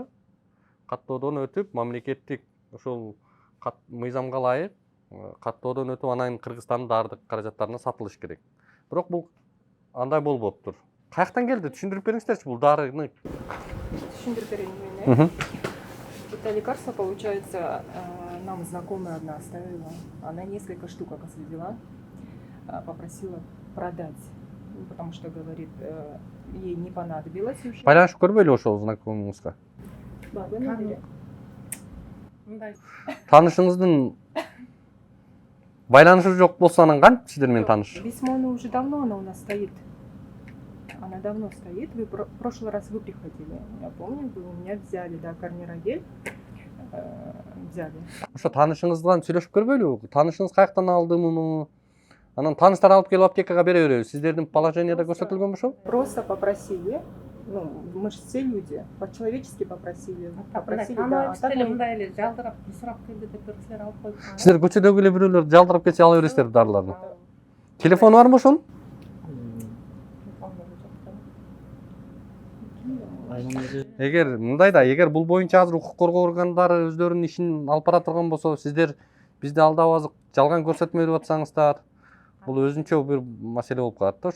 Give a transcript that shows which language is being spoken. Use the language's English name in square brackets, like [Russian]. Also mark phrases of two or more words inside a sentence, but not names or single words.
[Kyrgyz] Каттоодон өтүп, мамлекеттик ошол мыйзамга ылайык каттоодон өтүп, анан Кыргызстандын дардык каражаттарына сатылыш керек. Бирок бул андай болбоптур. Каяктан келди? Түшүндүрүп бериңиздерчи бул дарыны. Түшүндүрүп берейин мен. [Russian] Это лекарство, получается, нам знакомая одна оставила. Она несколько штук, оказывается, взяла, попросила продать. Ну, потому что, говорит, ей не понадобилось уже. [Kyrgyz] Байланышып көрбөйлү ошол знакомыңызга? Таанышыңыздын байланышы жок болсо анан кантип сиздер менен тааныш? [Russian] Письмо уже давно она у нас стоит. Она давно стоит. Вы в прошлый раз вы приходили. Я помню, вы у меня взяли, да, Карнирагель. Взяли. [Kyrgyz] Ошо таанышыңыздан сүйлөшүп көрбөйлү? Таанышыңыз каяктан алды муну? Анан тааныштар алып келип аптекага бере береби. Сиздердин положенияда көрсөтүлгөн ошол? [Russian] Просто попросили. Ну, мы же все люди. По-человечески попросили. Попросили, да. А так мы- [Kyrgyz] мындай эле жалдырап сурап келди деп бир кишилер алып коюп калган. Сиздер көчөдөгү эле бирөөлөр жалдырап келсе ала бересиздер дарыларды. Телефону барбы ошонун? Эгер мындай да, эгер бул боюнча азыр укук коргоо органдары өздөрүнүн ишин алып бара турган болсо, сиздер бизди алдабазык жалган көрсөтмө берип атсаңыздар, бул өзүнчө бир маселе болуп калат да.